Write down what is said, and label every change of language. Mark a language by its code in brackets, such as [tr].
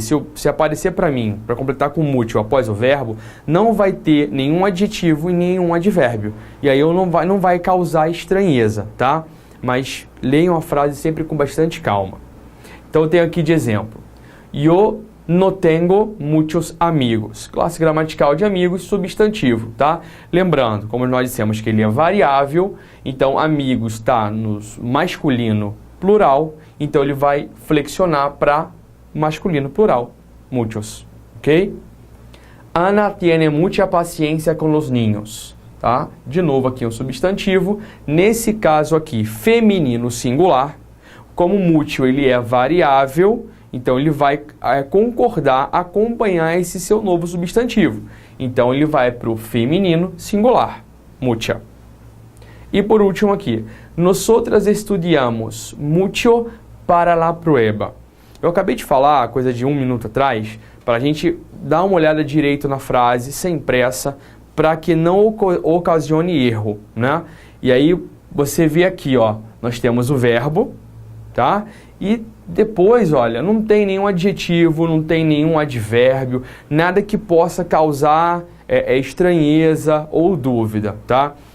[pt] Se aparecer para mim, para completar com mútil após o verbo, não vai ter nenhum adjetivo e nenhum advérbio. E aí não vai causar estranheza, tá? Mas leiam a frase sempre com bastante calma. Então eu tenho aqui de exemplo. [es] Yo no tengo muchos amigos. [pt] Classe gramatical de amigos, substantivo, tá? Lembrando, como nós dissemos que ele é variável, então amigos está no masculino plural, então ele vai flexionar para masculino plural, muchos, ok? [es] Ana tiene mucha paciencia con los niños, tá? [pt] De novo aqui um substantivo, nesse caso aqui feminino singular, como mútil ele é variável, então ele vai concordar, acompanhar esse seu novo substantivo. Então ele vai para o feminino singular, mucha. E por último aqui, [es] nosotras estudiamos mucho para la prueba. [pt] Eu acabei de falar, coisa de 1 minuto atrás, para a gente dar uma olhada direito na frase, sem pressa, para que não ocasione erro, né? E aí você vê aqui, ó, nós temos o verbo, tá? E depois, olha, não tem nenhum adjetivo, não tem nenhum advérbio, nada que possa causar estranheza ou dúvida, tá?